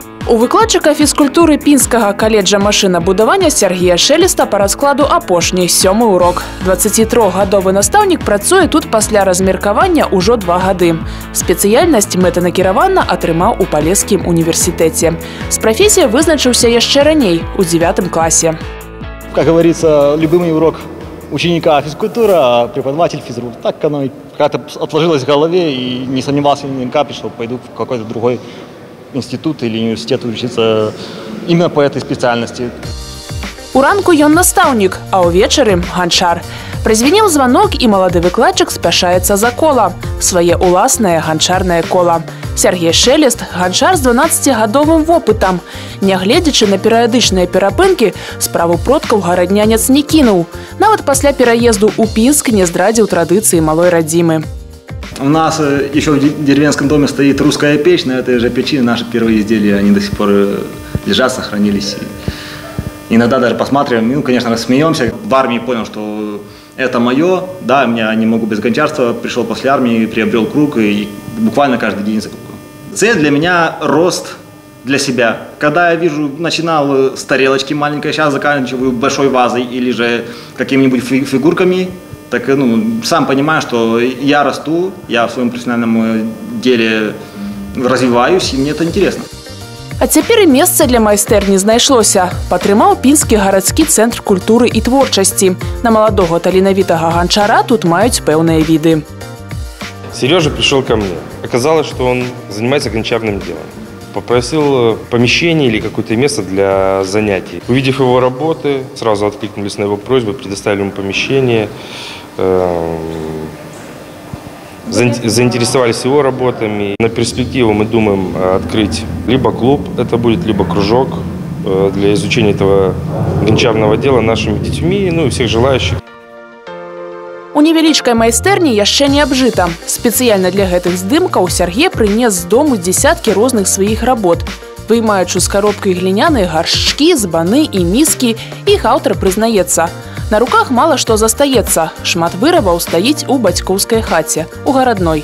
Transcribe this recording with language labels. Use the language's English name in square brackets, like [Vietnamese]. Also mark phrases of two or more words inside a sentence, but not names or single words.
[Belarusian] У выкладчыка фізкультуры Пінскага каледжа машынабудавання Сергія Шелеста па раскладу апошні 7-й урок. 23-гадовы настаўнік працуе тут пасля размеркавання ўжо 2 гады. Спецыяльнасць мэтанакіравана атрымаў у Палескім універсітэце. З прафесіяй вызначыўся яшчэ раней, у 9 класе. [Russian] Как говорится, любимый урок ученика физкультура, а преподаватель физрук. Так оно как-то отложилось в голове, и не сомневался ни на капли, что пойду в какой-то другой институт или университет учиться именно по этой специальности. [Belarusian] У ранку ён настаўнік, а ўвечары – ганчар. Празвенеў званок, і малады выкладчык спяшаецца за кола. Свае ўласнае ганчарнае кола. Сергій Шелест – ганчар з 12-гадовым вопытам. Нягледзячы на перыядычныя перапынкі, справу продкаў гараднянец не кінуў. Нават пасля пераезду ў Пінск не здрадзіў традыцыі малой радзімы. [Russian] У нас еще в деревенском доме стоит русская печь, на этой же печи наши первые изделия, они до сих пор лежат, сохранились. Иногда даже посматриваем, ну, конечно, смеемся. В армии понял, что это мое, да, я не могу без гончарства, пришел после армии, приобрел круг и буквально каждый день закупаю. Цель для меня – рост для себя. Когда я вижу, начинал с тарелочки маленькой, сейчас заканчиваю большой вазой или же какими-нибудь фигурками, так, сам понимаю, что я расту, я в своем профессиональном деле развиваюсь, и мне это интересно. [Belarusian] А цяпер і месца для майстэрні знайшлося. Падтрымаў Пінскі гарадскі цэнтр культуры і творчасці. На маладога таленавітага ганчара тут маюць пэўныя віды. [Russian] Сережа пришел ко мне. Оказалось, что он занимается гончарным делом. Попросил помещение или какое-то место для занятий. Увидев его работы, сразу откликнулись на его просьбу, предоставили ему помещение, заинтересовались его работами. На перспективу мы думаем открыть либо клуб, это будет, либо кружок для изучения этого гончарного дела нашими детьми, и всех желающих. [Belarusian] У невялічкай майстэрні яшчэ не абжыта. Спецыяльна для гэтых здымкаў Сергей прынес з дому дзесяткі розных сваіх работ. Вымаючы з каробкай гліняныя гаршчкі, збаны і міскі, іх аўтар прызнаецца. На руках мала што застаецца. Шмат вырабаў стаіць у бацькоўскай хаце, у гарадной.